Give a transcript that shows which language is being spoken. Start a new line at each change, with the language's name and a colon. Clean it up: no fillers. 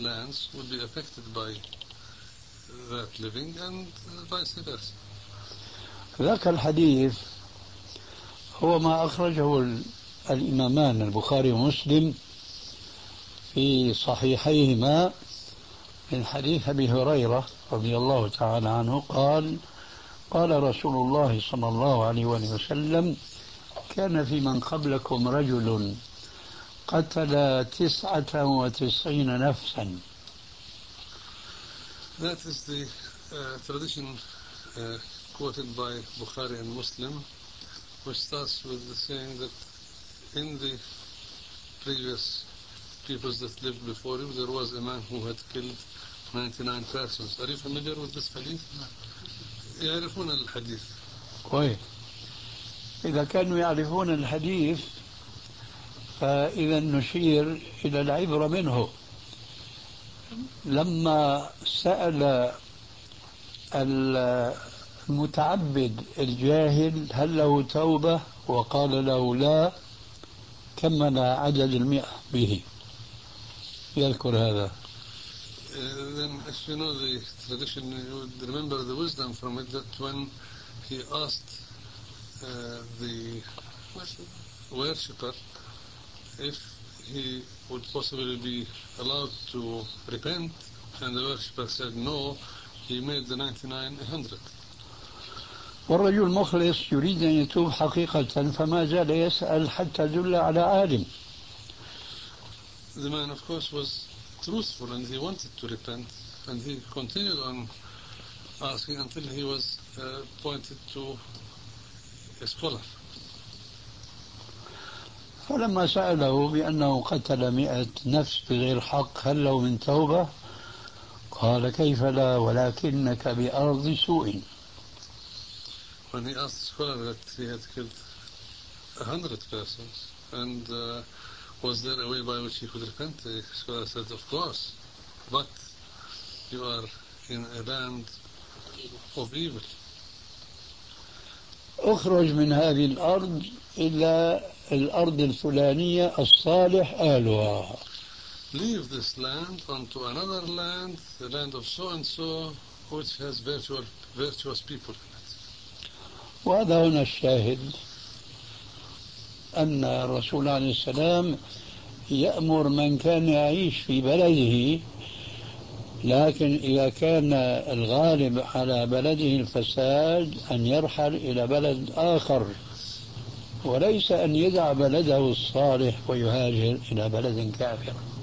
English: lands would be affected by that living and vice versa.
Arabic: ذاك الحديث هو ما أخرجه الإمامان البخاري ومسلم في صحيحيهما من حديث أبي هريرة رضي الله تعالى عنه قال: قال رسول الله صلى الله عليه وسلم: كان في من قبلكم رجل قتل 99 نفسا.
English: That is the tradition quoted by Bukhari and Muslim, which starts with the saying that in the previous peoples that lived before you, there was a man who had killed 99 persons. Are you familiar with this hadith?
Arabic: يعرفون الحديث. كويس. إذا كانوا يعرفون الحديث، فإذا نشير إلى العبرة منه. لما سأل المتعبد الجاهل هل له توبة وقال له لا، كمل عدد المئة به. يذكر هذا.
English: Then if you know the tradition, you would remember the wisdom from it that when he asked the worshipper if he would possibly be allowed to repent, and the worshipper said no, he made the 99 100.
Arabic: والرجل مخلص يريد أن يتوب حقيقة، فما زال يسأل حتى دل على عالم.
English: The man of course was truthful and he wanted to repent, and he continued on asking until he was pointed to a scholar.
Arabic: فلما سأله بأنه قتل 100 نفس بغير حق هل له من توبة، قال كيف لا ولكنك بأرض سوء.
English: When he asked the scholar that he had killed 100 persons and was there a way by which he could repent, the scholar said of course, but you are in a land of evil.
Arabic: أخرج من هذه الأرض إلى الأرض الفلانية الصالح أهلها.
English: Leave this land onto another land, the land of so and so, which has virtuous people in it.
Arabic: وهذا هنا الشاهد، أن الرسول عليه السلام يأمر من كان يعيش في بلده، لكن إذا كان الغالب على بلده الفساد أن يرحل إلى بلد آخر، وليس أن يدع بلده الصالح ويهاجر إلى بلد كافر.